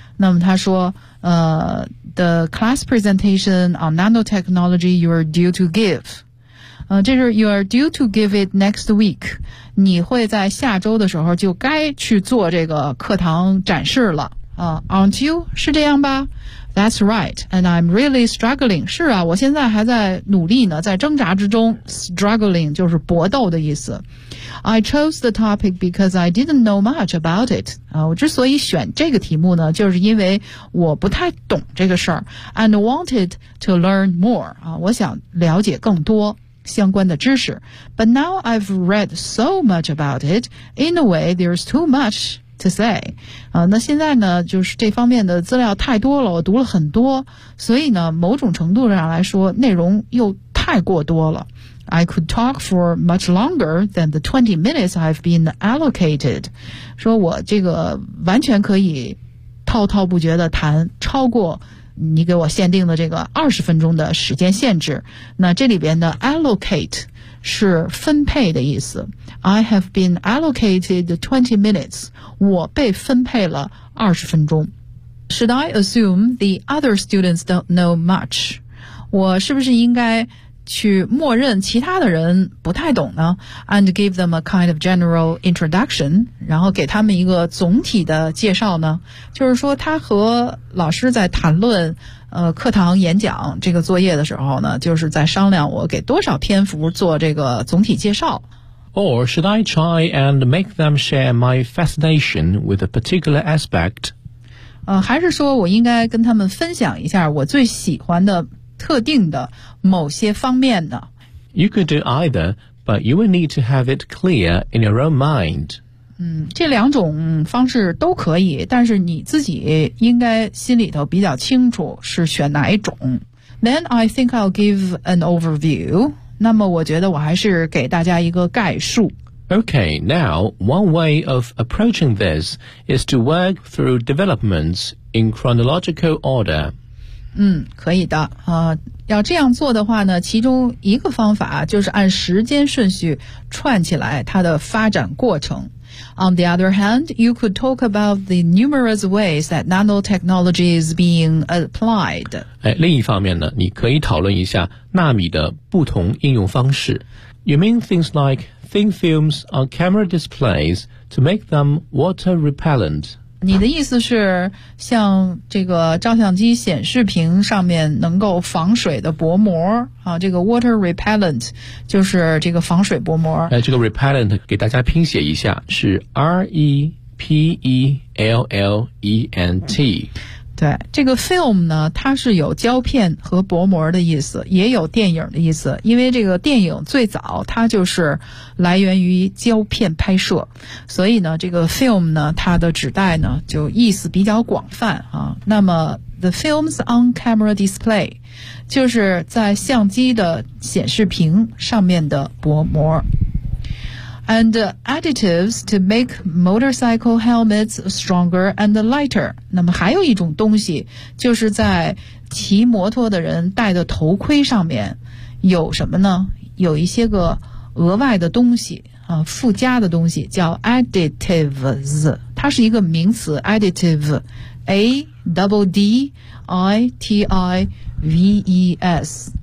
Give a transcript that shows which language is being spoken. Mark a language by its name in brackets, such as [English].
[Chinese] 那么他说 [English] the class presentation on nanotechnology you are due to give, [Chinese] 这是 [English] you are due to give it next week, [Chinese] 你会在下周的时候就该去做这个课堂展示了啊、 [English] aren't you? [Chinese] 是这样吧？ [English] That's right, and I'm really struggling. [Chinese] 是啊，我现在还在努力呢，在挣扎之中。 Struggling 就是搏斗的意思。 [English] I chose the topic because I didn't know much about it. [Chinese] 啊，我之所以选这个题目呢，就是因为我不太懂这个事儿。 [English] And wanted to learn more. [Chinese] 啊，我想了解更多相关的知识。 [English] But now I've read so much about it, in a way there's too much to say. [Chinese] 那现在呢，就是这方面的资料太多了，我读了很多，所以呢，某种程度上来说，内容又太过多了。 [English] I could talk for much longer than the 20 minutes I've been allocated. [Chinese] 说我这个完全可以滔滔不绝地谈超过你给我限定的这个20分钟的时间限制。那这里边的 allocate 是分配的意思。 [English] I have been allocated 20 minutes, [Chinese] 我被分配了20分钟。 [English] Should I assume the other students don't know much? [Chinese] 我是不是应该去默认其他的人不太懂呢？ [English] And give them a kind of general introduction, [Chinese] 然后给他们一个总体的介绍呢？就是说他和老师在谈论课堂演讲这个作业的时候呢，就是在商量我给多少篇幅做这个总体介绍。 [English] Or should I try and make them share my fascination with a particular aspect? [Chinese] 还是说我应该跟他们分享一下我最喜欢的特定的某些方面的。 [English] You could do either, but you will need to have it clear in your own mind. [Chinese] 这两种方式都可以，但是你自己应该心里头比较清楚是选哪一种。 [English] Then I think I'll give an overview. [Chinese] 那么我觉得我还是给大家一个概述。 [English] Okay, now, one way of approaching this is to work through developments in chronological order. [Chinese] 可以的。要这样做的话呢，其中一个方法就是按时间顺序串起来它的发展过程。 [English] On the other hand, you could talk about the numerous ways that nanotechnology is being applied. [Chinese] 哎，另一方面呢，你可以讨论一下纳米的不同应用方式。 [English] You mean things like thin films on camera displays to make them water repellent? [Chinese] 你的意思是像这个照相机显示屏上面能够防水的薄膜啊，这个 water repellent 就是这个防水薄膜。这个 repellent 给大家拼写一下，是 R-E-P-E-L-L-E-N-T。对，这个 film 呢，它是有胶片和薄膜的意思，也有电影的意思。因为这个电影最早它就是来源于胶片拍摄，所以呢，这个 film 呢，它的指代呢就意思比较广泛啊。那么 [English] the films on camera display [Chinese] 就是在相机的显示屏上面的薄膜。 [English] and additives to make motorcycle helmets stronger and lighter. [Chinese] 那么还有一种东西，就是在骑摩托的人戴的头盔上面有什么呢？有一些个额外的东西啊，附加的东西叫 additives， 它是一个名词 additive， A-D-D-I-T-I-V-E-S。